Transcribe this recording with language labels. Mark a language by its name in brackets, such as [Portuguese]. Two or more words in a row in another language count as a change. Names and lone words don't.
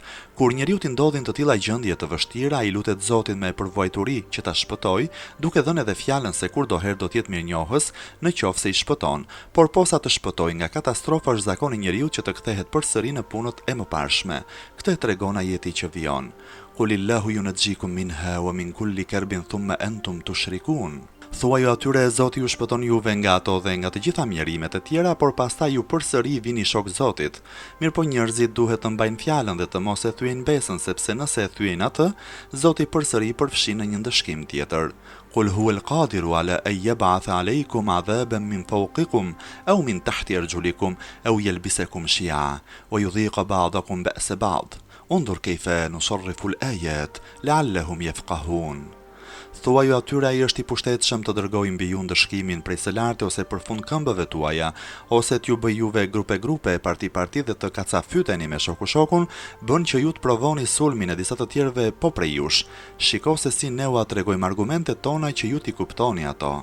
[Albanian] Kur njeriu t'i ndodhin të tilla gjendje të vështira, ai lutet Zotin me përvojturi që ta shpëtoj, duke dhënë edhe fjalën se kur do herë do të jetë mirënjohës, në qoftë se i shpëton, por posa të shpëtoj nga katastrofa është zakoni i njeriu që të kthehet përsëri në punët e mëparshme. Këtë e tregon ajeti që vjen. [Arabic] قل الله ينجيكم منها ومن كل كرب ثم أنتم تشركون. [Albanian] Thuaj atyre Zoti ju shpëton juve nga ato dhe nga të gjitha mjerimet e tjera, por pastaj ju përsëri vini shok Zotit. Mirpo njerëzit duhet të mbajnë fjalën dhe të mos e thyejnë besën, sepse nëse e thyejnë atë, Zoti përsëri përfshin në një ndëshkim tjetër. [Arabic] قل هو القادر على أن يبعث عليكم عذابا من فوقكم أو من تحت أرجلكم أو يلبسكم شيعا ويذيق بعضكم بأس بعض. انظر كيف نصرف الآيات لعلهم يفقهون. [Albanian] Thuaju atyre ai është i pushtetshëm të dërgojë mbi ju ndëshkimin prej së lartë ose përfund këmbëve tuaja, ose t'ju bëj juve grupe, parti dhe të kacafyteni me shoku-shokun, bën që ju të provoni sulmin e disa të tjerëve po prej jush. Shiko se si ne u tregojmë argumentet tona që ju t'i kuptoni ato.